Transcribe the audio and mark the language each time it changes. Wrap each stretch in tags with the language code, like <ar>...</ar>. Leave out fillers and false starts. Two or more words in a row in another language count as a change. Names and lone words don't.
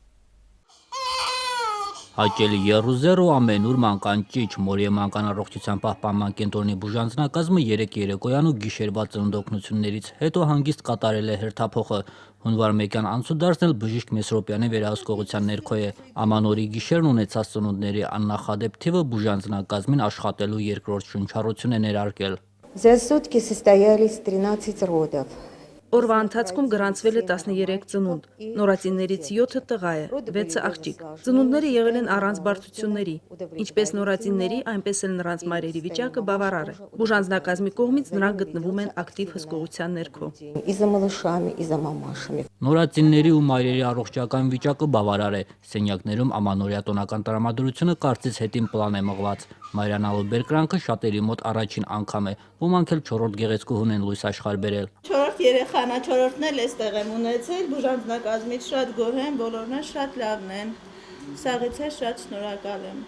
<hy>Հաճելի Եռուզեր ու ամենուր մանկան ճիչ Մորիև մանկան առողջության պահպանման կենտրոնի բուժանձնակազմը 3 երեկոյան ու գիշերվա ծննդօգնություններից հետո հանգիստ կատարել է հերթափոխը։ Հունվար 1-յան անցուդարձն էլ բժիշկ Մեսրոպյանի վերահսկողության ներքո է։ Ամանորի գիշերն ունեցած ծնունդների աննախադեպ թիվը բուժանձնակազմին աշխատելու երկրորդ շնչառություն է ներարկել։</hy> <ru>За сутки состоялись 13 родов.</ru> <hy>Օրվա ընթացքում գրանցվել է 13 ծնունդ, նորածիններից 7 տղա է, 6 աղջիկ։ Ծնունդները եղել են առանց բարդությունների, ինչպես նորածինների, այնպես էլ նրանց մայրերի վիճակը բավարար է։ Բուժանձնակազմի կողմից նրանք գտնվում են ակտիվ հսկողության ներքո։</hy> <ru>И за малышами, и за мамашами.</ru> <hy>Նորածինների ու մայրերի առողջական վիճակը բավարար է։ Սենյակներում Ամանորյա տոնական տրամադրությունը կարծես հետին պլան է մղված։ Մայրանալու բերկրանքը շատերի մոտ առաջին անգամ է, ոմանք էլ 4-րդ գեղեցկուհուն են լույս աշխարհ բերել։ 4 երեխան, 4-րդն էլ էստեղ եմ ունեցել, բուժանձնակազմից շատ գոհ եմ, բոլորն էլ շատ լավն են։ Սաղից էլ շատ շնորհակալ եմ։</hy>